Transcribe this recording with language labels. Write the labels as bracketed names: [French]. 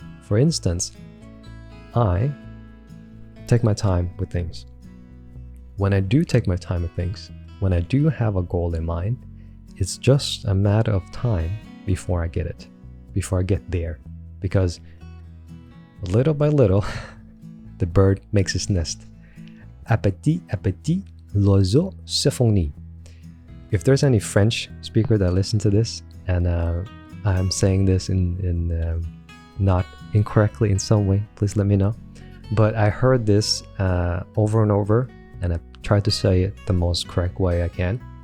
[English] For instance, I take my time with things. When I do take my time with things, when I do have a goal in mind, it's just a matter of time before I get it, before I get there. Because little by little, the bird makes its nest. [French] À petit, l'oiseau se fournit. [English] If there's any French speaker that listen to this, and I'm saying this in not incorrectly in some way, please let me know. But I heard this over and over, and I tried to say it the most correct way I can.